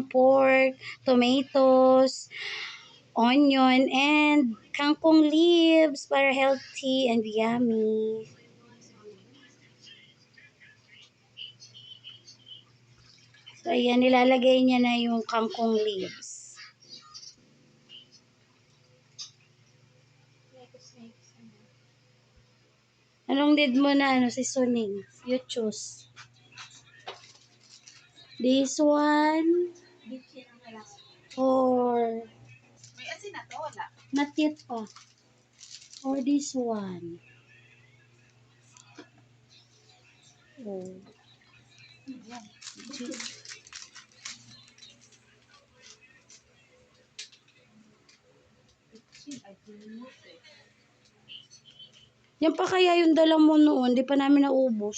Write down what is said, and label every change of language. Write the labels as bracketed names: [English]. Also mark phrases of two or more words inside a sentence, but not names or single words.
[English] Pork, tomatoes, onion, and kangkong leaves para healthy and yummy. [Filipino] So, ayan, nilalagay niya na yung [English] kangkong leaves. [Filipino] Anong need mo na seasoning? [English] You choose. This one. Or [Filipino] May asin na to, wala. [English] not yet pa. Or this one. Oh. [Filipino] Yan pa kaya yung dala mo noon, di pa namin naubos.